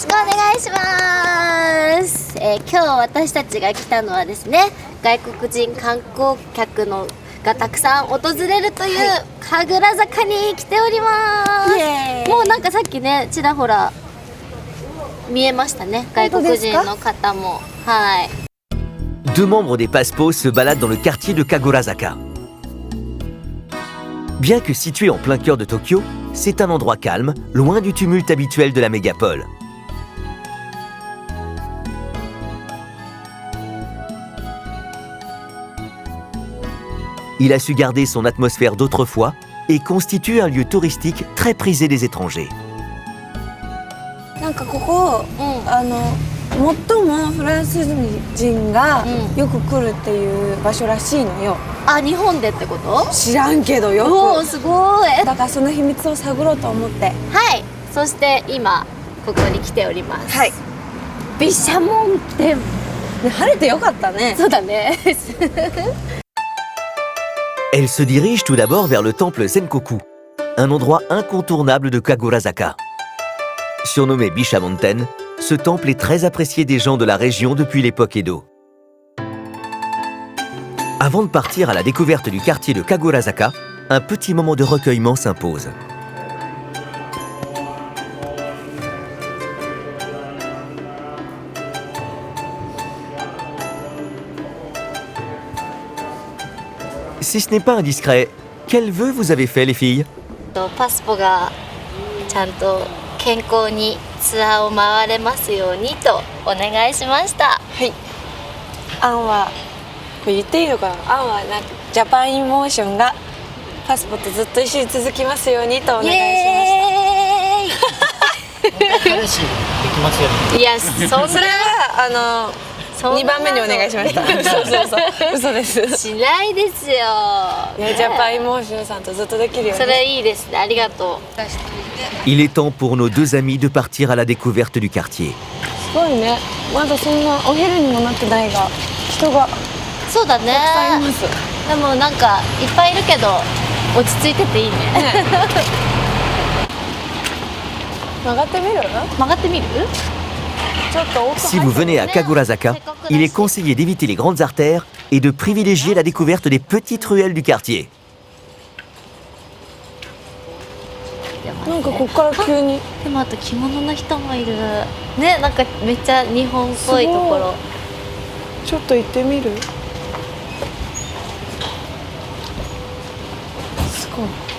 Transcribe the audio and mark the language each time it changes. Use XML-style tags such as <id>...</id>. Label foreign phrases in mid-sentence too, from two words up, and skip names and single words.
<ja>よろしくお願いします。今日私たちが来たのはですね、外国人観光客のがたくさん訪れるという神楽坂に来ております。イエーイもうなんかさっきねちらほら見えましたね、外国人の方も。はい。</ja> <fr>Deux membres des Passpos se baladent dans le quartier de Kagorazaka. Bien que situé en plein cœur de Tokyo, c'est un endroit calme, loin du tumulte habituel de la mégapole. Il a su garder son atmosphère d'autrefois et constitue un lieu touristique très prisé des étrangers.</fr> <ja>なんかここ、うん最もフランス人がうんよく来るっていう場所らしいのよ。あ、日本でってこと？知らんけどおよお、すごい。く。だからその秘密を探ろうと思って。はい。そして今ここに来ております。はい。毘沙門天。ね、晴れてよかったね。そうだね。</ja> <fr>Elle se dirige tout d'abord vers le temple Senkoku, un endroit incontournable de Kagorazaka. Surnommé Bisha Mountain, ce temple est très apprécié des gens de la région depuis l'époque Edo. Avant de partir à la découverte du quartier de Kagorazaka, un petit moment de recueillement s'impose. Si ce n'est pas indiscret, quel vœu vous avez fait les filles?</fr> <ja>パスポがちゃんと健康にツアーを回れますようにとお願いしました。はい。アンはこれ言っていいのかな。アンはなんかジャパンイモーションがパスポとずっと一緒に続きますようにとお願いしました。イエーイ。いや、そんなそれは2番目にお願いしました。そうそうそう、嘘です。しないですよ。いや、ジャパンイモーションさんとずっとできるよね。それいいですね。ありがとう。</ja> <fr>Il est temps pour nos deux amis de partir à la découverte du quartier.</fr> <ja>すごいね。まだそんなお昼にもなってないが人がそうだね。たくさんいます。でもなんかいっぱいいるけど落ち着いてていいね。曲がってみる？曲がってみる？</ja> <fr>Si vous venez à Kagorazaka, il est conseillé d'éviter les grandes artères et de privilégier la découverte des petites ruelles du quartier.</fr> <ja>なんかここから急に。でもあと着物の人もいる。ね、なんかめっちゃ日本っぽいところ。ちょっと行ってみる？すごい。</ja>